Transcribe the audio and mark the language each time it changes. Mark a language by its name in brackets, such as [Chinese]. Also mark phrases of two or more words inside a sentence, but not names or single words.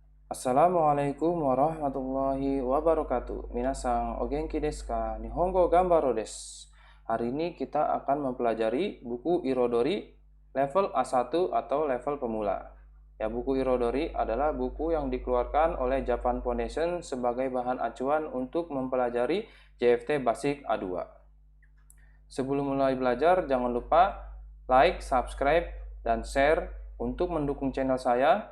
[Arabic] السلام عليكم ورحمة الله وبركاته. [Japanese] みなさん、お元気ですか？日本語頑張ろうです. [Indonesian] Hari ini kita akan mempelajari buku Irodori level A1 atau level pemula. Ya, buku Irodori adalah buku yang dikeluarkan oleh Japan Foundation sebagai bahan acuan untuk mempelajari JFT Basic A2. Sebelum mulai belajar, jangan lupa like, subscribe, dan share untuk mendukung channel saya.